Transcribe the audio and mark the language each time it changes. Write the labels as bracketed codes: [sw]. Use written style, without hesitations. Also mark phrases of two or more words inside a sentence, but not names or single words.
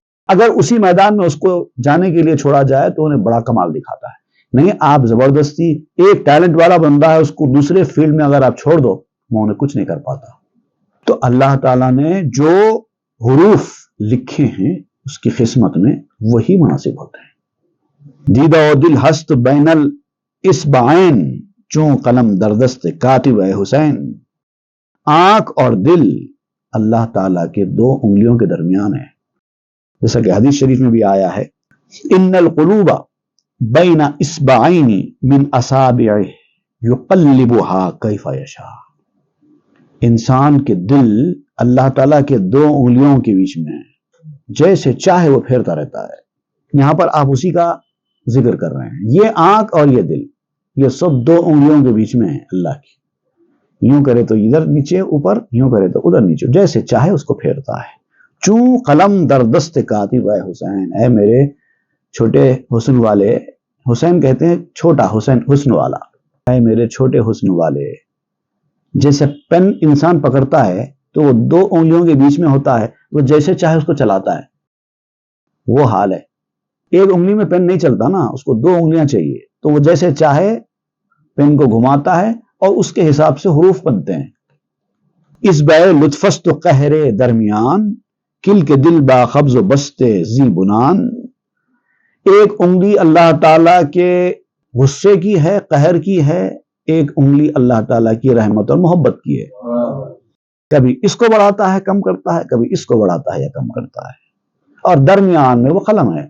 [ur] اگر اسی میدان میں اس کو جانے کے لیے چھوڑا جائے تو انہیں بڑا کمال دکھاتا ہے. نہیں، آپ زبردستی ایک ٹیلنٹ والا بندہ ہے اس کو دوسرے فیلڈ میں اگر آپ چھوڑ دو وہ انہیں کچھ نہیں کر پاتا. تو اللہ تعالیٰ نے جو حروف لکھے ہیں اس کی قسمت میں وہی مناسب ہوتے ہیں. [fa] دیدہ و دل ہست بین الاسبعین، چون قلم دردست کاتب اے حسین. [ur] آنکھ اور دل اللہ تعالیٰ کے 2 انگلیوں کے درمیان ہے، جیسا کہ حدیث شریف میں بھی آیا ہے [ar] ان القلوب بین اصبعین من اصابعہ یقلبها کیف یشاء. [ur] انسان کے دل اللہ تعالیٰ کے 2 انگلیوں کے بیچ میں ہے، جیسے چاہے وہ پھیرتا رہتا ہے. یہاں پر آپ اسی کا ذکر کر رہے ہیں. یہ آنکھ اور یہ دل یہ سب 2 انگلیوں کے بیچ میں ہے اللہ کی. یوں کرے تو ادھر نیچے اوپر، یوں کرے تو ادھر نیچے، جیسے چاہے اس کو پھیرتا ہے. [fa] چون قلم در دست کاتب اے حسین، [ur] اے میرے چھوٹے حسن والے. حسین کہتے ہیں چھوٹا حسین، حسن والا. اے میرے چھوٹے حسن والے. جیسے پین انسان پکڑتا ہے تو وہ 2 انگلیوں کے بیچ میں ہوتا ہے، وہ جیسے چاہے اس کو چلاتا ہے، وہ حال ہے. ایک انگلی میں پین نہیں چلتا نا، اس کو 2 انگلیاں چاہیے، تو وہ جیسے چاہے پین کو گھماتا ہے اور اس کے حساب سے حروف بنتے ہیں. [fa] اس بے لطفست و قہر درمیان، کل کے دل با قبض و بست زی بنان. [ur] ایک انگلی اللہ تعالیٰ کے غصے کی ہے، قہر کی ہے، ایک انگلی اللہ تعالیٰ کی رحمت اور محبت کی ہے. کبھی اس کو بڑھاتا ہے کم کرتا ہے، کبھی اس کو بڑھاتا ہے یا کم کرتا ہے، اور درمیان میں وہ قلم ہے.